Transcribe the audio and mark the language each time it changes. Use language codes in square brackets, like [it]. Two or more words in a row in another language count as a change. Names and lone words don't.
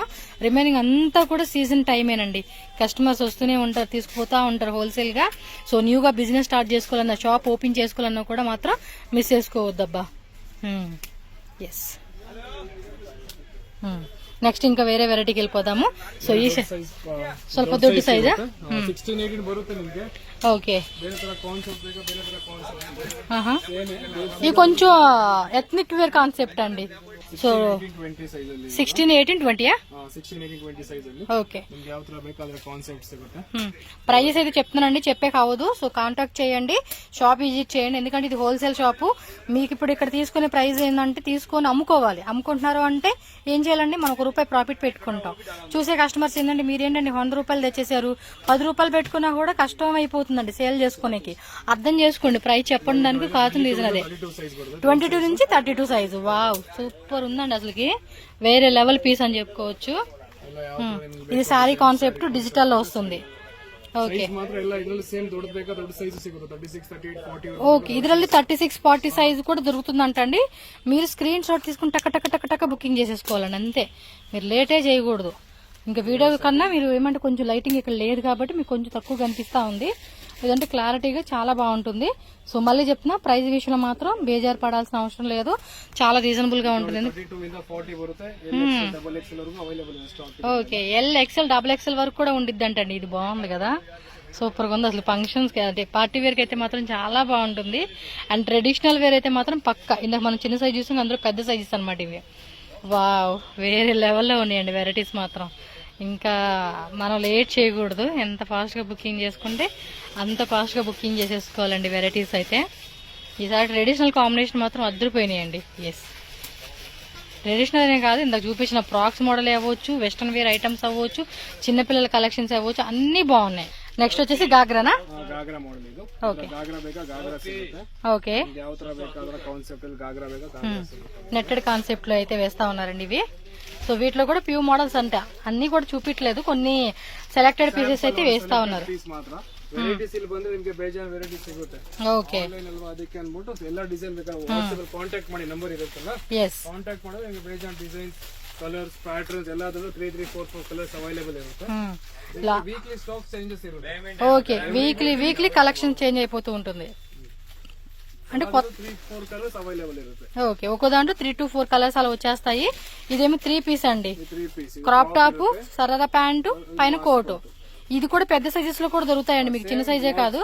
[te] రిమైనింగ్ అంతా కూడా సీజన్ టైమేనండి. కస్టమర్స్ వస్తూనే ఉంటారు, తీసుకుపోతా ఉంటారు హోల్సేల్ గా. సో న్యూగా [en] business start [te] చేసుకోవాలన్నా, [en] shop open [te] చేసుకోవాలన్నా కూడా మాత్రం మిస్ చేసుకోవద్దబ్బా. [en] yes, next [te] ఇంకా వేరే వెరైటీకి వెళ్ళిపోదాము. [kn] సో ఈ ಸ್ವಲ್ಪ ದೊಡ್ಡ ಸೈಜ್. [te] ఓకే, ఇది కొంచెం [en] ethnic wear concept [te] అండి. [kn] ಸೊ 20 ಸೈಜ್ ಅಲ್ಲಿ 16, 18, 20 16, 18, 20 ಸೈಜ್ ಅಲ್ಲಿ [te] ఓకే. [kn] ನಿಮ್ಗೆ ಯಾವ ತರ ಬೇಕಾದ್ರೆ ಕಾನ್ಸೆಪ್ಟ್ ಸಿಗುತ್ತೆ. [te] ప్రైజెస్ అయితే చెప్తున్నానండి, చెప్పే కావద్దు. సో కాంటాక్ట్ చేయండి, [en] shop visit [te] చేయండి, ఎందుకంటే ఇది [en] wholesale shop. [te] మీకు ఇప్పుడు ఇక్కడ తీసుకునే ప్రైస్ ఏంటంటే తీసుకొని అమ్ముకోవాలి. అమ్ముకుంటున్నారు అంటే ఏం చేయాలండి, మనం ₹1 ప్రాఫిట్ పెట్టుకుంటాం. చూసే కస్టమర్స్ ఏంటంటే మీరేంటండి ₹100 తెచ్చేసారు, ₹10 పెట్టుకున్నా కూడా కష్టం అయిపోతుందండి సేల్ చేసుకోనికి. అర్థం చేసుకోండి, ప్రైస్ చెప్పండి దానికి కావాల్సిన రీజన్ అదే. 22 నుంచి 32 సైజు. వావ్, సూపర్ ఉందండి అసలుకి, వేరే [en] level piece [te] అని చెప్పుకోవచ్చు. ఇది [en] saree concept digital [te] లో వస్తుంది. [kn] ಓಕೆ ಮಾತ್ರ ಎಲ್ಲ ಇದರಲ್ಲಿ ಸೇಮ್ ದೊಡ್ಡ ಬೇಕಾ ದೊಡ್ಡ ಸೈಜ್ ಸಿಗುತ್ತೆ 36, 38, 40. [te] ఓకే, ಇದರಲ್ಲಿ 36, 40 సైజ్ కూడా దొరుకుతుందంటండి. మీరు [en] screen shot [te] తీసుకుని టక టక టక టక బుకింగ్ చేసేసుకోవాలండి, అంతే. మీరు లేటే చేయకూడదు. ఇంకా వీడియో కన్నా మీరు ఏమంటే కొంచెం లైటింగ్ ఇక్కడ లేదు కాబట్టి మీకు కొంచెం తక్కువ కనిపిస్తా ఉంది, లేదంటే క్లారిటీగా చాలా బాగుంటుంది. సో మళ్ళీ చెప్తున్నా, ప్రైస్ విషయంలో మాత్రం బేజారు పడాల్సిన అవసరం లేదు, చాలా రీజనబుల్ గా ఉంటుంది. [kn] 32 ಇಂದ 40 ಬರುತ್ತೆ, [en] double XL [kn] ವರೆಗೂ ಅವೈಲೇಬಲ್ ಇದೆ ಸ್ಟಾಕ್. [te] ఓకే, XL, XXL వరకు కూడా ఉండిద్దంటండి. ఇది బాగుంది కదా, సూపర్ గా ఉంది అసలు. ఫంక్షన్స్ కి అంటే [en] party wear [te] కి అయితే మాత్రం చాలా బాగుంటుంది. [en] and traditional wear [te] అయితే మాత్రం పక్క. ఇందాక మనం చిన్న సైజ్ చూసాం, అందులో పెద్ద సైజెస్ అనమాట ఇవి. వావ్, వేరే లెవెల్లో ఉన్నాయండి వెరైటీస్ మాత్రం. ఇంకా మనం లేట్ చేయకూడదు, ఎంత ఫాస్ట్ గా బుకింగ్ చేసుకుంటే అంత ఫాస్ట్ గా బుకింగ్ చేసేసుకోవాలండి వెరైటీస్ అయితే. ఈసారి [en] traditional combination [te] మాత్రం అద్దరిపోయినాయండి. ఎస్, ట్రెడిషనల్ అనే కాదు, ఇందాక చూపించిన [en] frocks model [te] అవ్వచ్చు, [en] western wear items [te] అవ్వచ్చు, చిన్నపిల్లల కలెక్షన్స్ అవ్వచ్చు, అన్ని బాగున్నాయి. నెక్స్ట్ వచ్చేసి గాగ్రానా? [kn] గాగ్రా మోడల్ ಇದು. [te] ఓకే, [kn] గాగ్రా ಬೇಕಾ గాగ్రా ಸಿಗುತ್ತೆ. [te] ఓకే, [kn] ಯಾವ ತರ ಬೇಕಾದ್ರೆ ಕಾನ್ಸೆಪ್ಟ್ ಅಲ್ಲಿ గాగ్రా ಬೇಕಾ గాగ్రా ಸಿಗುತ್ತೆ. [en] netted concept [te] లో అయితే వేస్తా ఉన్నారండి ఇవి. సో వీటిలో కూడా [en] few models [te] అంట, అన్ని కూడా చూపించలేదు, కొన్ని [en] selected pieces [te] అయితే వేస్తా ఉన్నారు. [kn] ಪೀಸ್ ಮಾತ್ರ ವೆರೈಟೀಸ್ ಇಲ್ಲಿ ಬಂದ್ರೆ ನಿಮಗೆ ಬೇಜಾನ್ ವೆರೈಟೀಸ್ ಸಿಗುತ್ತೆ. ಓಕೆ, ಆನ್ಲೈನ್ ಅಲ್ವಾ, ಅದಕ್ಕೆ ಅನ್ಬಿಟ್ಟು ಎಲ್ಲ ಡಿಸೈನ್ ಬೇಕಾದ್ರೆ ವಾಟ್ಸ್ಆಪ್ ಅಲ್ಲಿ ಕಾಂಟ್ಯಾಕ್ಟ್ ಮಾಡಿ, ನಂಬರ್ ಇರುತ್ತಲ್ಲ, ಎಸ್, ಕಾಂಟ್ಯಾಕ್ಟ್ ಮಾಡಿದ್ರೆ ನಿಮಗೆ ಬೇಜಾನ್ [en] designs, colors, patterns [kn] ಎಲ್ಲಾದ್ರೂ 3, 3, 4, 4 [en] colors available [kn] ಇರುತ್ತೆ. [en] weekly stock changes [kn] ಇರುತ್ತೆ. [te] ఓకే, [en] weekly collection change [te] అయిపోతూ ఉంటుంది. అంటే [kn] 3, 4 [en] colors available [kn] ఇರುತ್ತೆ. [te] ఓకే, ఒక్కో దాంట్లో 3 to 4 కలర్స్ అలా వచ్చేస్తాయి. ఇదేమో 3 పీస్ అండి, 3 పీస్ [en] crop top, [te] సరదా ప్యాంటు, పైన కోటు. ఇది కూడా పెద్ద సైజెస్ లో కూడా దొరుకుతాయండి మీకు, చిన్న సైజే కాదు.